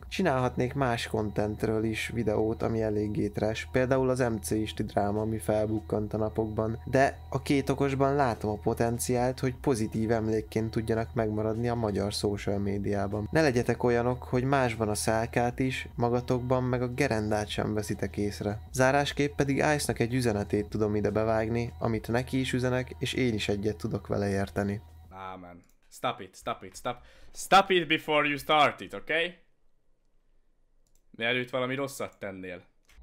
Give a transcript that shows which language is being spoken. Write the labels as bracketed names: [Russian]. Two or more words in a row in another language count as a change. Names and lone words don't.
[Hungarian] Csinálhatnék más contentről is videót, ami eléggé trash, például az MC Isti dráma, ami felbukkant a napokban, de a két okosban látom a potenciált, hogy pozitív emlékként tudjanak megmaradni a magyar social médiában. Ne legyetek olyanok, hogy másban a szálkát is, magatokban meg a gerendát sem veszitek észre. Zárásképp pedig Ice-nak egy üzenetét tudom ide bevágni, amit neki is és én is egyet tudok vele érteni. [English] Man. Stop it before you start it, okay? [Hungarian] Mielőtt valami rosszat tennél.